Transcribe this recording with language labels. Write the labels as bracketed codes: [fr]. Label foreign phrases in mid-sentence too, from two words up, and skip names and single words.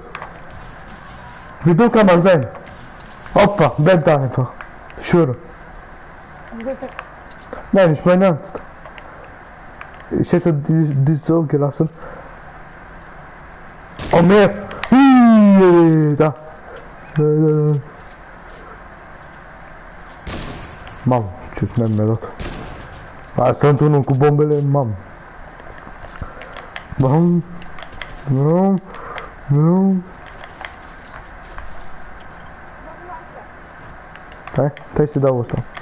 [de] Wie dumm kann man sein? Opfer, Beta einfach. Ich schwöre. Nein, ich meine ernst. Ich hätte die so gelassen. Oh, mehr! Da! [ro] Mamă, ce sniper mi-a dat. Asta sunt unul cu bombele, mamă. Bam! Stai să dau ăsta.